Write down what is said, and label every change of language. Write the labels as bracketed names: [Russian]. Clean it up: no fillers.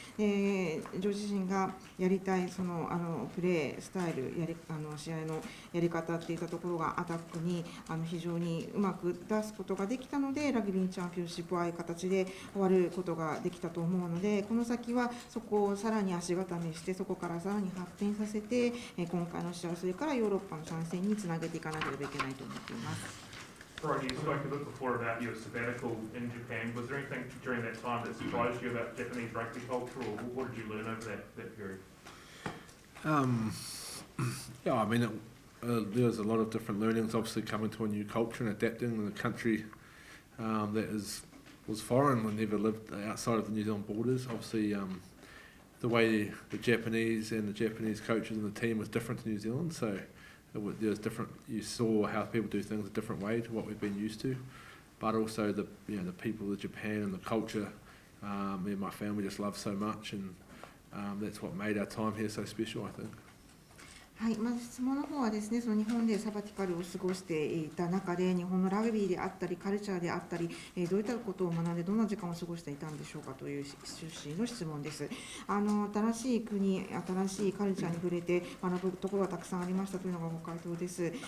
[Japanese] ジョー自身がやりたいそのプレースタイル試合のやり方っていったところがアタックに非常にうまく出すことができたので、ラグビーチャンピオンシップはああいう形で終わることができたと思うので、この先はそこをさらに足固めして、そこからさらに発展させて、今回の試合、それからヨーロッパの参戦につなげていかなければいけないと思っています。 [English] Brodie, you spoke a bit before about your sabbatical in Japan. Was there anything during that time that surprised you about Japanese rugby culture, or what did you learn over that period? Yeah, I mean, there was a lot of different learnings, obviously coming to a new culture and adapting in a country that was foreign and never lived outside of the New Zealand borders. Obviously, the way the Japanese and the Japanese coaches and the team was different to New Zealand, so there was different. You saw how people do things a different way to what we've been used to, but also the people of Japan and the culture. Me and my family just love so much, and that's what made our time here so special, I think. [Japanese] はい、まず質問の方はですね、その日本でサバティカルを過ごしていた中で、日本のラグビーであったり、カルチャーであったり、どういったことを学んで、どんな時間を過ごしていたんでしょうかという趣旨の質問です。新しい国、新しいカルチャーに触れて学ぶところがたくさんありましたというのがご回答です。